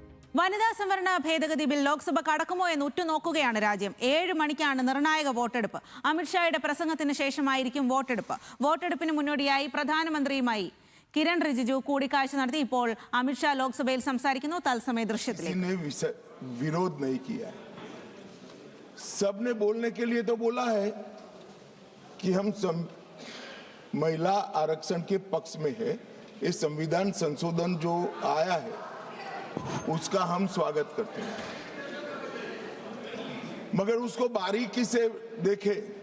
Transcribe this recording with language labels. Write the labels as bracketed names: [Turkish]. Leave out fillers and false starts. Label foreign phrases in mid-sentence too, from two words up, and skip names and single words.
[Malayalam] വനിതാ സംവരണ ഭേദഗതി ബിൽ ലോക്സഭ കടക്കുമോ എന്ന് ഉറ്റുനോക്കുകയാണ് രാജ്യം. 7 മണിക്കാണ് നിർണായക വോട്ടെടുപ്പ്. അമിത്ഷായുടെ പ്രസംഗത്തിന് ശേഷമായിരിക്കും വോട്ടെടുപ്പ്. വോട്ടെടുപ്പിന് മുന്നോടിയായി പ്രധാനമന്ത്രിയുമായി കിരൺ റിജിജു കൂടിക്കാഴ്ച നടത്തി. ഇപ്പോൾ അമിത്ഷാ ലോക്സഭയിൽ സംസാരിക്കുന്നു. തത്സമയ ദൃശ്യത്തിലേക്ക്. [Hindi] विरोध नहीं किया है, सबने बोलने के लिए तो बोला है कि हम महिला आरक्षण के पक्ष में है। ये संविधान संशोधन जो आया है उसका हम स्वागत करते हैं, मगर उसको बारीकी से देखें